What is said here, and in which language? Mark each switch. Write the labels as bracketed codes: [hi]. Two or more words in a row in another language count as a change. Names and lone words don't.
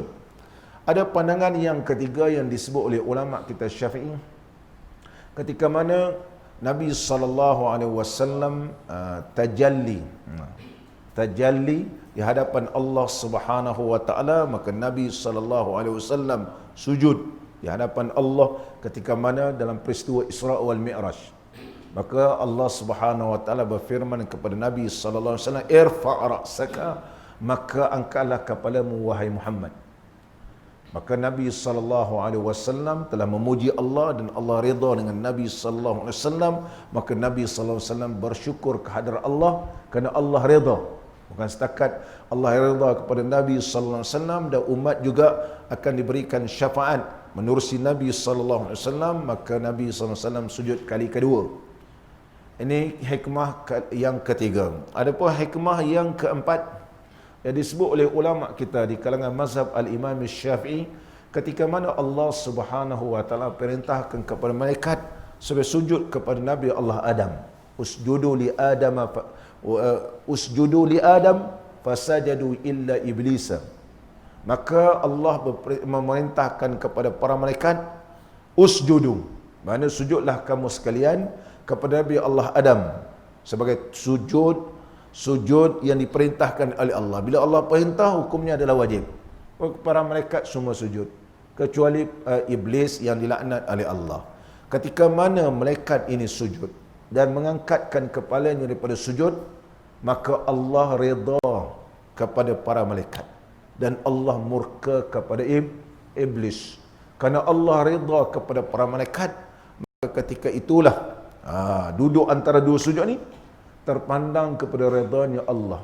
[ms] Ada pandangan yang ketiga yang disebut oleh ulama kita Syafi'i, ketika mana Nabi SAW tajalli di hadapan Allah [ar] سبحانه وتعالى, [ms] maka Nabi SAW sujud di hadapan Allah ketika mana dalam peristiwa Isra wal Mi'raj. Maka Allah [ar] سبحانه وتعالى [ms] berfirman kepada Nabi SAW, [ar] ارفع رأسك, [ms] maka angkatlah kepalamu wahai Muhammad. Maka Nabi SAW telah memuji Allah dan Allah redha dengan Nabi SAW. Maka Nabi SAW bersyukur kehadrat Allah kerana Allah redha. Bukan setakat Allah redha kepada Nabi SAW, dan umat juga akan diberikan syafaat menerusi Nabi SAW. Maka Nabi SAW sujud kali kedua. Ini hikmah yang ketiga. Adapun hikmah yang keempat yang disebut oleh ulama kita di kalangan mazhab Al-Imam Syafi'i, ketika mana Allah [ar] سبحانه وتعالى [ms] perintahkan kepada malaikat supaya sujud kepada Nabi Allah Adam, [ar] اسجدوا لآدم فسجدوا إلا إبليس. [ms] Maka Allah memerintahkan kepada para malaikat usjudu, mana sujudlah kamu sekalian kepada Nabi Allah Adam, sebagai sujud yang diperintahkan oleh Allah. Bila Allah perintah, hukumnya adalah wajib. Para malaikat semua sujud, kecuali iblis yang dilaknat oleh Allah. Ketika mana malaikat ini sujud dan mengangkatkan kepalanya daripada sujud, maka Allah redha kepada para malaikat dan Allah murka kepada iblis. Kerana Allah redha kepada para malaikat, ketika itulah duduk antara dua sujud ni terpandang kepada redanya Allah.